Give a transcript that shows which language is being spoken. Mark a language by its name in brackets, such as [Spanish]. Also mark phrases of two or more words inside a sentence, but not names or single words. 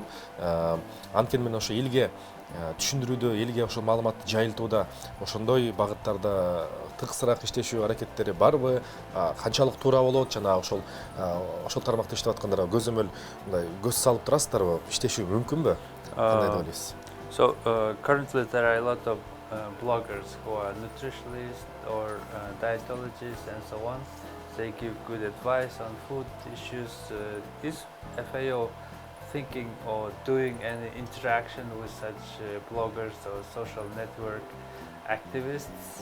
[Kyrgyz] Анткени мен ошо элге түшүндүрүүдө, элге ошол маалыматты жайылтууда ошондой багыттарда тыгызыраак иштешүү аракеттери барбы? Канчалык туура болот жана ошол тармакта иштеп аткандарга көзөмөл мындай көз салып турасыздарбы? Иштешүү мүмкүнбү? Кандай деп ойлойсуз? [English] So currently there are a lot of bloggers who are nutritionists or dietologists and so on. They give good advice on food issues. Is FAO thinking or doing any interaction with such bloggers or social network activists?